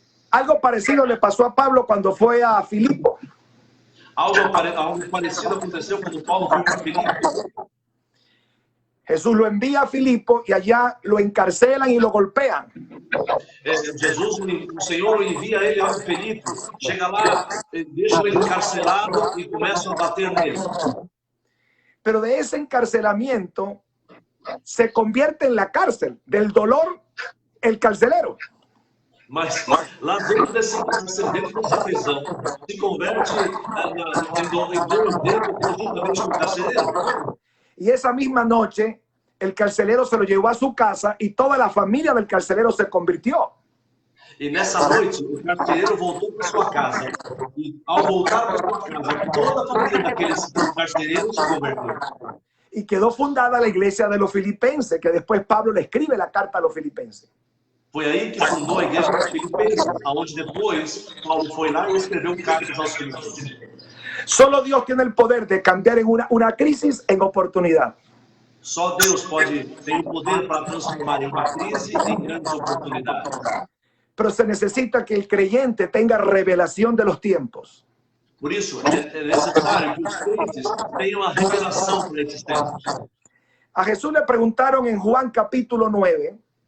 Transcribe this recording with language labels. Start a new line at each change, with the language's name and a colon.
Spanish: Algo parecido le pasó a Pablo cuando fue a Filipo.
Portuguese: Algo parecido aconteceu quando Paulo foi para Filipe.
Spanish: Jesús lo envía a Filipo y allá lo encarcelan y lo golpean.
Portuguese: Jesus, o Senhor envia ele a Filipe, chega lá, deixa ele encarcelado e começa a bater nele.
Spanish: Pero de ese encarcelamiento se convierte en la cárcel, del dolor, el carcelero.
Portuguese: Mas lá dentro desse dentro dessa prisão, se converte em dor dentro conjuntamente com o carcereiro.
Spanish: Y esa misma noche, el carcelero se lo llevó a su casa y toda la familia del carcelero se convirtió.
Portuguese: E nessa noite, o carcereiro voltou para sua casa. E ao voltar para sua casa, toda a família daqueles carcereiros se converteu.
Spanish: Y quedó fundada la iglesia de los filipenses, que después Pablo le escribe la carta a los filipenses.
Portuguese: Foi aí que fundou a igreja dos Filipenses, aonde depois Paulo foi lá e escreveu cartas aos Filipenses.
Spanish: Solo Dios tiene el poder de cambiar en una crisis en oportunidad.
Portuguese: Só Deus tem o poder para transformar uma crise em grandes oportunidades.
Spanish: Pero se necesita que el creyente tenga revelación de los tiempos.
Portuguese: Por isso, é necessário que os crentes tenham a revelação para esses tempos.
Spanish: A Jesús le preguntaron en Juan capítulo 9,